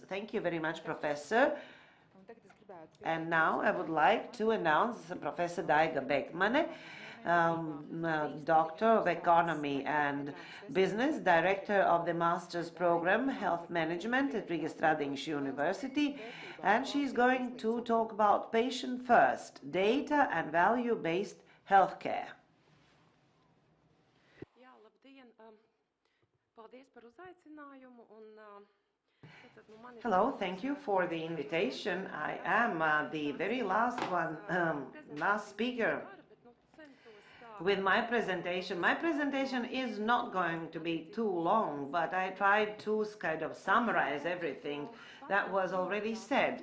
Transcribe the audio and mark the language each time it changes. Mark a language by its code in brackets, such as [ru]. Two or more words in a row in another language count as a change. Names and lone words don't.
[en] Thank you very much, Professor. And now I would like to announce Professor Daiga Bekmane, Doctor of Economy and Business, Director of the Master's Program Health Management at Riga Stradiņš University, and she's going to talk about patient first, data and value-based healthcare. [lv] Jā, labdien! Paldies par uzaicinājumu un [en] Hello, thank you for the invitation. I am the very last speaker with my presentation. My presentation is not going to be too long, but I tried to kind of summarize everything that was already said.